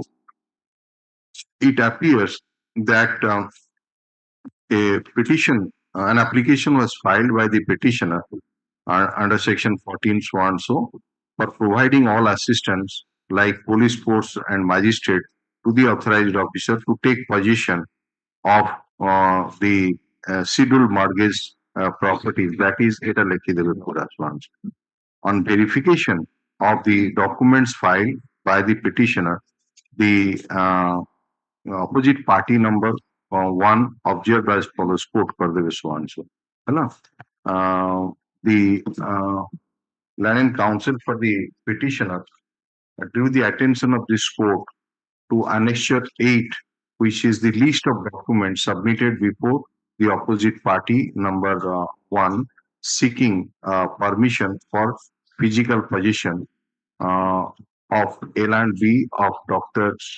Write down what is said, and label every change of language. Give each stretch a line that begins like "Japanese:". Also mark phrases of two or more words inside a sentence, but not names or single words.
English: It appears that a petition, an application was filed by the petitioner under section 14 so and so for providing all assistance like police force and magistrate to the authorized officer to take possession of the scheduled mortgage properties, that is,
Bangla: এটা লিখে দেবে পুরা
English: once. On verification of the documents filed by the petitioner, the opposite party number one observed as follows, quote
Hindi: कर देवे
English: so and so,
Hindi: है ना?
English: The land and counsel for the petitioner drew the attention of this court to Annexure 8, which is the list of documents submitted before the opposite party number one, seeking permission for physical possession of L&B of Dr.